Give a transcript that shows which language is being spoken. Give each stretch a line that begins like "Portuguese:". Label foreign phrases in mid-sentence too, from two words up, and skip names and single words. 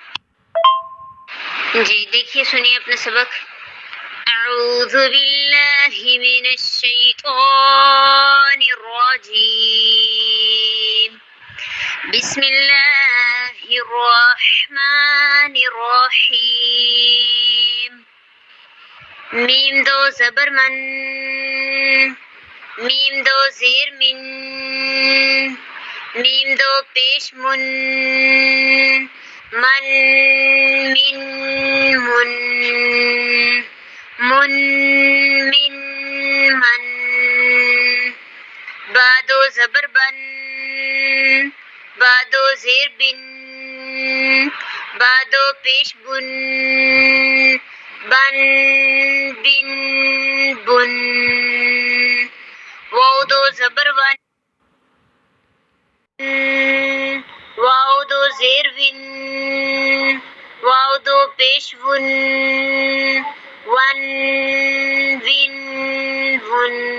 Urdu: جی دیکھیے سنیے اپنا سبق۔
Arabic: اعوذ باللہ من الشیطان الرجیم، بسم اللہ الرحمن الرحیم۔
Urdu: میم 2 زبر من، میم 2 زیر من، میم 2 پیش من، من، من، من، من، من، من۔ با 2 زبر بن، با 2 زیر بن، با 2 پیش بن، بن، بن، بن۔ واو 2 زبر ون، واو 2 زیر ون، واو 2 پیش ون، ون، ون، ون۔